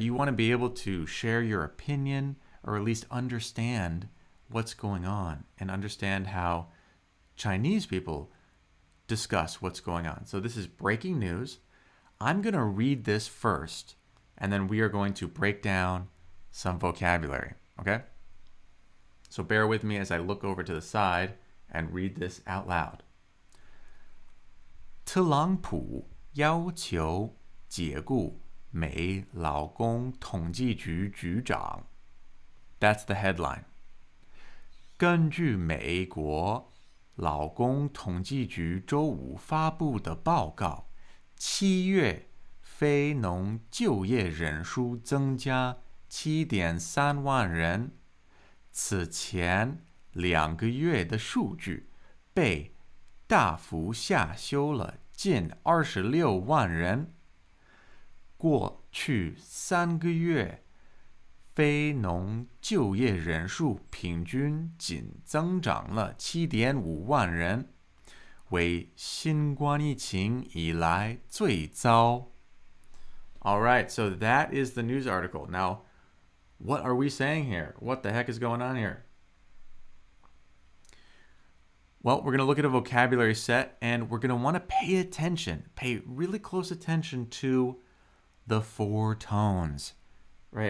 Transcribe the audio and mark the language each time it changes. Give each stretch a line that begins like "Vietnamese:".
English: You want to be able to share your opinion or at least understand what's going on and understand how Chinese people discuss what's going on. So this is breaking news. I'm going to read this first, and then we are going to break down some vocabulary, okay? So bear with me as I look over to the side and read this out loud.
Chinese: 特朗普要求解雇美劳工统计局局长
English: That's the headline.
Chinese: 根据美国劳工统计局周五发布的报告，7月非农就业人数增加 7.3 万人。此前2个月的数据被大幅下修了近26万人。过去3个月，非农就业人数平均仅增长了 7.5 万人，为新冠疫情以来最糟。
English: All right, so that is the news article. Now, what are we saying here? What the heck is going on here? Well, we're going to look at a vocabulary set, and we're going to want to pay really close attention to the 4 tones, right?